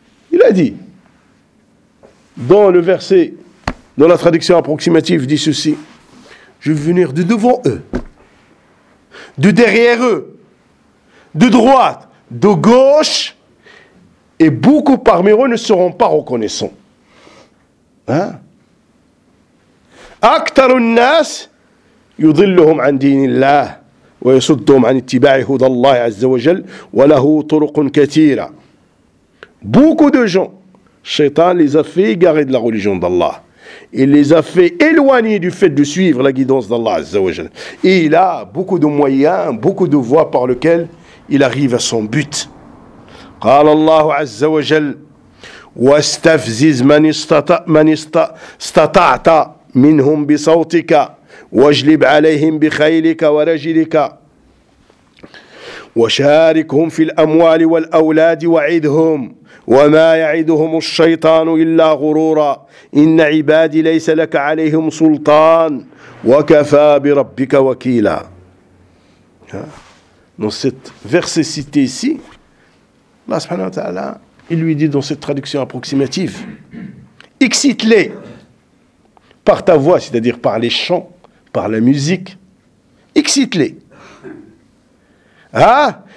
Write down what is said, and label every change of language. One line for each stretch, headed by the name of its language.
French: Il a dit, dans le verset, dans la traduction approximative, dit ceci. Je vais venir de devant eux, de derrière eux, de droite, de gauche, et beaucoup parmi eux ne seront pas reconnaissants. Hein?
Arabic: أكثر الناس يضلهم عن دين الله ويصدهم عن اتباع هدى الله عز وجل وله طرق كثيرة.
French: Beaucoup de gens, Satan les a fait égarer de la religion d'Allah. Il les a fait éloigner du fait de suivre la guidance d'Allah Azza wa Jal. Et il a beaucoup de moyens, beaucoup de voies par lesquelles il arrive à son but.
Arabic: قال الله عز وجل واستفزز من استطعت منهم بصوتك واجلب عليهم بخيلك ورجلك وشاركهم في الأموال والأولاد وعدهم وما يعدهم الشيطان إلا غرورا إن عبادي ليس لك عليهم سلطان وكفى بربك وكيلا.
French: Dans cette verset cité ici, Allah subhanahu wa ta'ala, il lui dit dans cette traduction approximative, excite-les par ta voix, c'est-à-dire par les chants, par la musique, excite-les. Hein?